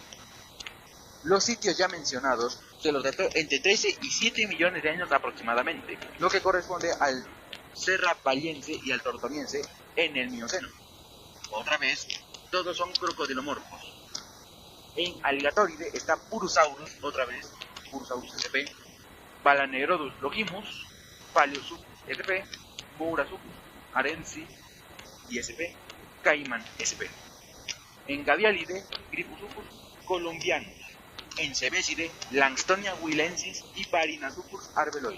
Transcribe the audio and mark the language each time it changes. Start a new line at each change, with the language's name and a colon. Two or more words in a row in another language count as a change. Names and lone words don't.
Spanish: Los sitios ya mencionados se los dató entre 13 y 7 millones de años aproximadamente, lo que corresponde al Serra Vallense y al Tortoniense en el Mioceno. Otra vez, todos son crocodilomorfos. En Alligatoride está Purusaurus, otra vez, Purusaurus sp. Balanerodus longimus, Paleosuchus sp. Mourasuchus arensi y sp. Caiman sp. En Gavialide, Griposuchus colombianus. En Cebeside, Langstonia huilensis y Parinasuchus arbeloi.